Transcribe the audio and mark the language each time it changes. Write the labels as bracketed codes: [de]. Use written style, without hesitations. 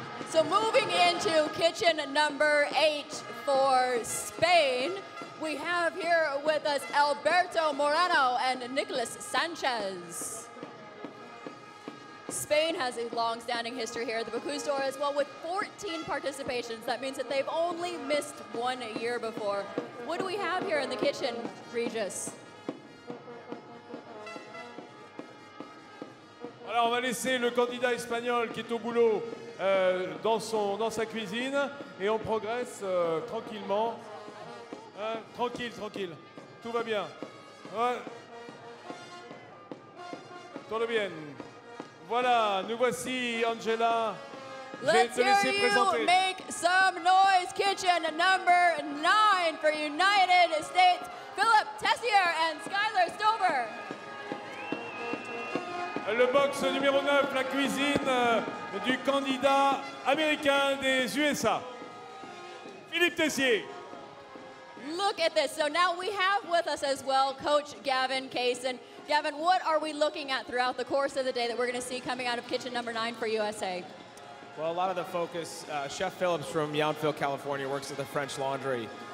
[en] So moving into kitchen number 8 for Spain, we have here with us Alberto Moreno and Nicolas Sanchez. Spain has a long-standing history here at the Bocuse d'Or as well with 14 participations. That means that they've only missed 1 year before. What do we have here in the kitchen, Regis? [fr] Alors, on va laisser le candidat espagnol qui est au boulot dans sa cuisine et on progresse tranquillement. Tranquille. Tout va bien. Ouais. [es] Todo bien. [fr] Voilà, nous voici, Angela. [en] Let's hear you make some noise. Kitchen number 9 for United States. Philip Tessier and Skylar Stover. [fr] Le box numéro 9, la cuisine du candidat américain des USA. Philippe Tessier. [en] Look at this. So now we have with us as well Coach Gavin Kaysen. Gavin, what are we looking at throughout the course of the day that we're going to see coming out of kitchen number 9 for USA? Well, a lot of the focus, Chef Phillips from Yountville, California, works at the French Laundry.